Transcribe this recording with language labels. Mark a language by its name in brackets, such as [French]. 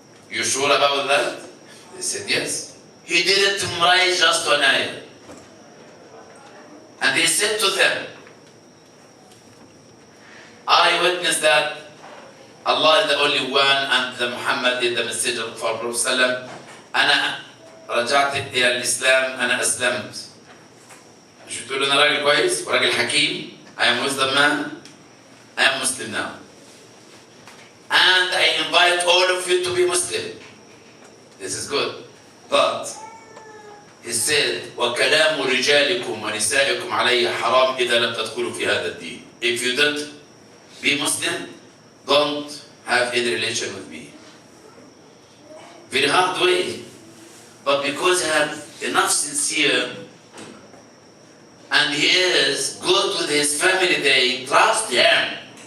[English] You sure about that? They said, yes. He didn't memorize just one ayah. And he said to them, I witness that Allah is the only one and the Muhammad is the messenger of our Prophet. [Arabic] أنا رجعت إلى الإسلام، أنا أسلمت. مش بتقول أنا راجل كويس وراجل حكيم؟ I am Muslim man. [English] I am Muslim now. And I invite all of you to be Muslim. This is good. But [Arabic] he said, وَكَلَامُ رِجَالِكُمْ وَنِسَائِكُمْ عَلَيَّ حَرَامٌ إِذَا لَمْ تَدْخُلُوا فِي هَذَا الدِّينِ. [English] If you don't be Muslim, don't have any relation with me. Very hard way. But because he had enough sincere and he is good with his family, they trust him.